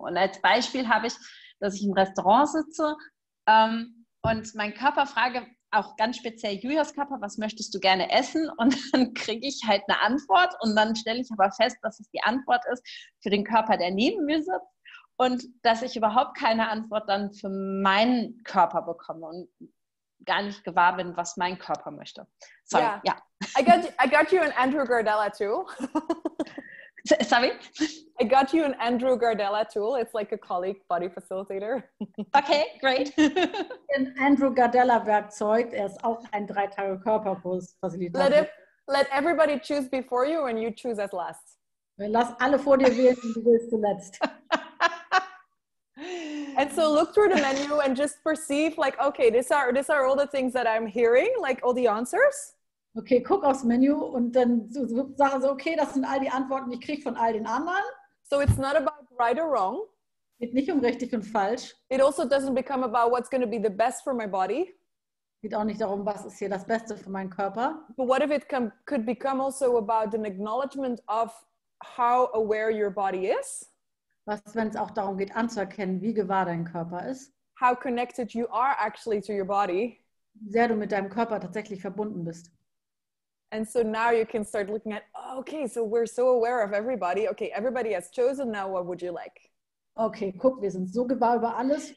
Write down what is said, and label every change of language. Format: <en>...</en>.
<de>Und als Beispiel habe ich, dass ich im Restaurant sitze und meinen Körper frage, auch ganz speziell Julias Körper, was möchtest du gerne essen? Und dann kriege ich halt eine Antwort und dann stelle ich aber fest, dass es die Antwort ist für den Körper, der neben mir sitzt und dass ich überhaupt keine Antwort dann für meinen Körper bekomme und gar nicht gewahr bin, was mein Körper möchte.</de> <en>Sorry, yeah. I got you an Andrew Gardella tool. Sorry? I got you an Andrew Gardella tool. It's like a colleague body facilitator. Okay, great.</en> <de>Ein Andrew Gardella Werkzeug, er ist auch ein 3-Tage-Körperkurs-Facilitator.</de> <en>Let everybody choose before you and you choose as last.</en> <de>Lass alle vor dir wählen und du wählst zuletzt.</de> <en>And so look through the menu and just perceive like, okay, these are all the things that I'm hearing, like all the answers.</en> <de>Okay, guck aufs Menü und dann sagen sie, okay, das sind all die Antworten, die ich kriege von all den anderen.</de> <en>So it's not about right or wrong.</en> <de>Geht nicht um richtig und falsch.</de> <en>It also doesn't become about what's going to be the best for my body.</en> <de>Geht auch nicht darum, was ist hier das Beste für meinen Körper.</de> <en>But what if it could become also about an acknowledgement of how aware your body is?</en> <de>Was, wenn es auch darum geht, anzuerkennen, wie gewahr dein Körper ist.</de> <en>How connected you are actually to your body.</en> <de>Wie sehr du mit deinem Körper tatsächlich verbunden bist.</de> <en>And so now you can start looking at, oh, okay, so we're so aware of everybody. Okay, everybody has chosen. Now what would you like?</en> <de>Okay, guck, wir sind so gewahr über alles.</de>